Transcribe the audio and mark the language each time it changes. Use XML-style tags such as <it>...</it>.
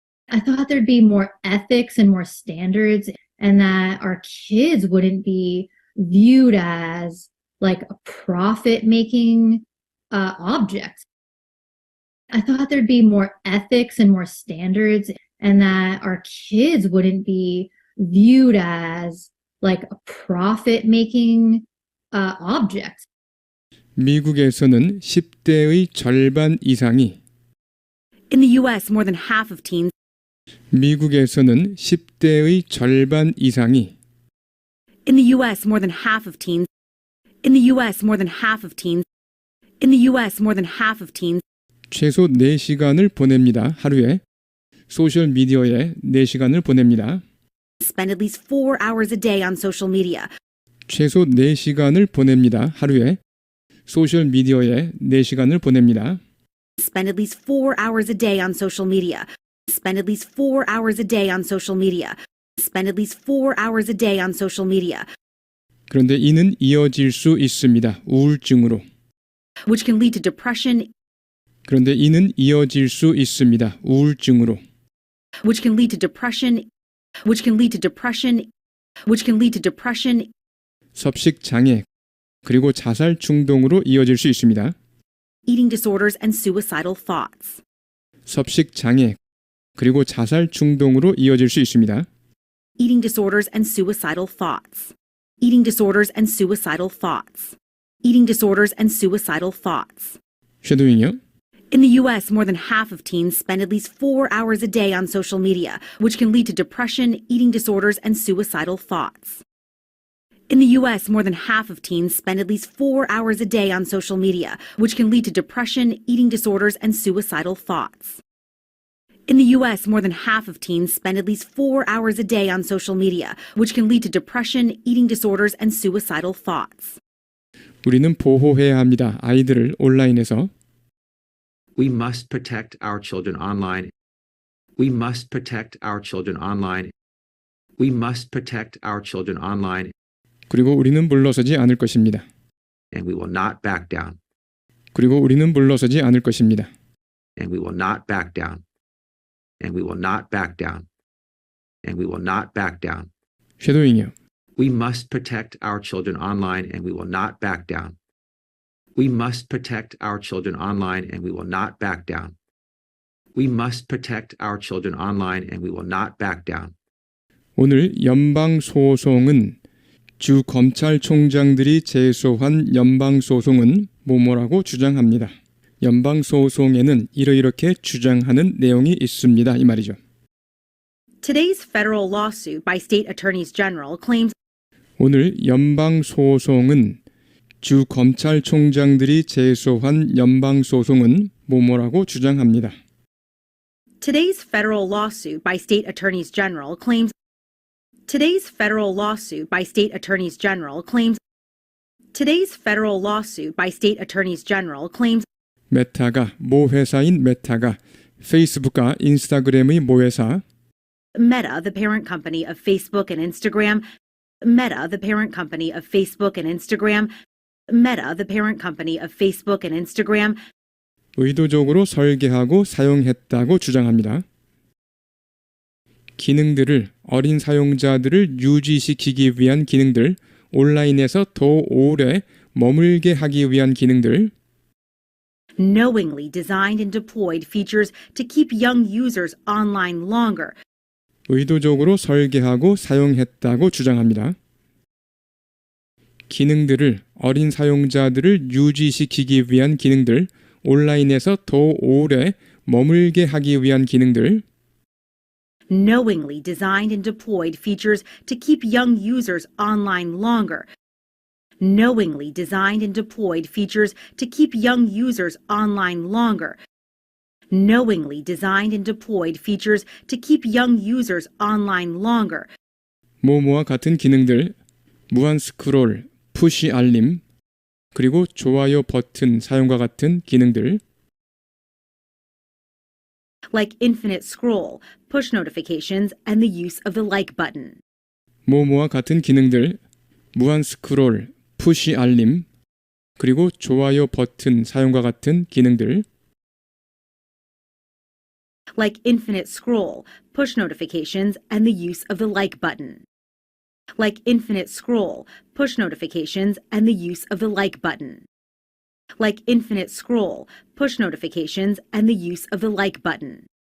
<en>I thought there'd be more ethics and more standards, and that our kids wouldn't be viewed as like a profit-making object. I thought there'd be more ethics and more standards, and that our kids wouldn't be viewed as like a profit-making object.</en> <ko>미국에서는 10대의 절반 이상이</ko> <en>In the U.S., more than half of teens.</en> <ko>미국에서는 10대의 절반 이상이</ko> <en>In the U.S., more than half of teens. In the U.S., more than half of teens. In the U.S., more than half of teens.</en> <ko>최소 4시간을 보냅니다. 하루에 소셜미디어에 4시간을 보냅니다.</ko> <en>Spend at least 4 hours a day on social media.</en> <ko>최소 4시간을 보냅니다. 하루에 소셜미디어에 4시간을 보냅니다.</ko> <en>Spend at least 4 hours a day on social media. Spend at least 4 hours a day on social media. Spend at least 4 hours a day on social media.</en> <ko>그런데 이는 이어질 수 있습니다. 우울증으로.</ko> <en>Which can lead to depression.</en> <ko>그런데 이는 이어질 수 있습니다. 우울증으로.</ko> <en>Which can lead to depression. Which can lead to depression. Which can lead to depression.</en> <ko>섭식 장애 그리고 자살 충동으로 이어질 수 있습니다.</ko> <en>Eating disorders and suicidal thoughts.</en> <ko>섭식 장애 그리고 자살 충동으로 이어질 수 있습니다.</ko> <en>Eating disorders and suicidal thoughts. Eating disorders and suicidal thoughts. Eating disorders and suicidal thoughts.</en> <ko>쉐도잉이요.</ko> <en>In the U.S., more than half of teens spend at least 4 hours a day on social media, which can lead to depression, eating disorders, and suicidal thoughts. In the U.S., more than half of teens spend at least 4 hours a day on social media, which can lead to depression, eating disorders, and suicidal thoughts. In the U.S., more than half of teens spend at least 4 hours a day on social media, which can lead to depression, eating disorders, and suicidal thoughts.</en> <ko>우리는 보호해야 합니다. 아이들을 온라인에서.</ko> <en>We must protect our children online. We must protect our children online. We must protect our children online.</en> <ko>그리고 우리는 물러서지 않을 것입니다.</ko> <en>And we will not back down.</en> <ko>그리고 우리는 물러서지 않을 것입니다.</ko> <en>And we will not back down. And we will not back down. And we will not back down.</en> <ko>쉐도잉이요.</ko> <en>We must protect our children online and we will not back down. We must protect our children online and we will not back down. We must protect our children online and we will not back down.</en> <ko>오늘 연방소송은 주 검찰총장들이 제소한 연방소송은 뭐뭐라고 주장합니다. 연방소송에는 이렇게 주장하는 내용이 있습니다. 이 말이죠.</ko> <en>Today's federal lawsuit by state attorneys general claims</en> <ko>오늘 연방소송은 주 검찰총장들이 제소한 연방소송은 뭐뭐라고 주장합니다.</ko> <en>Today's federal lawsuit by state attorneys general claims Today's federal lawsuit by state attorneys general claims Today's federal lawsuit by state attorneys general claims</en> <ko>메타가 모 회사인 메타가 페이스북과 인스타그램의 모 회사</ko> <en>Meta, the parent company of Facebook and Instagram, Meta, the parent company of Facebook and Instagram, Meta, the parent company of Facebook and Instagram,</en> <ko>의도적으로 설계하고 사용했다고 주장합니다. 기능들을 어린 사용자들을 유지시키기 위한 기능들, 온라인에서 더 오래 머물게 하기 위한 기능들,</ko> <en>knowingly designed and deployed features to keep young users online longer,</en> <ko>의도적으로 설계하고 사용했다고 주장합니다. 기능들을 어린 사용자들을 유지시키기 위한 기능들, 온라인에서 더 오래 머물게 하기 위한 기능들,</ko> <en>knowingly designed and deployed features to keep young users online longer, knowingly designed and deployed features to keep young users online longer, knowingly designed and deployed features to keep young users online longer,</en> <ko>뭐뭐와 같은 기능들, 무한 스크롤, 푸시 알림, 그리고 좋아요 버튼 사용과 같은 기능들,</ko> <en>like infinite scroll, push notifications, and the use of the like button. 뭐뭐와 같은 기능들, 무한 스크롤, 푸시 알림, 그리고 좋아요 버튼 사용과 같은 기능들, like infinite scroll, push notifications, and the use of the like button. Like infinite scroll, push notifications, and the use of the like button. Like infinite scroll, push notifications, and the use of the like button.</en>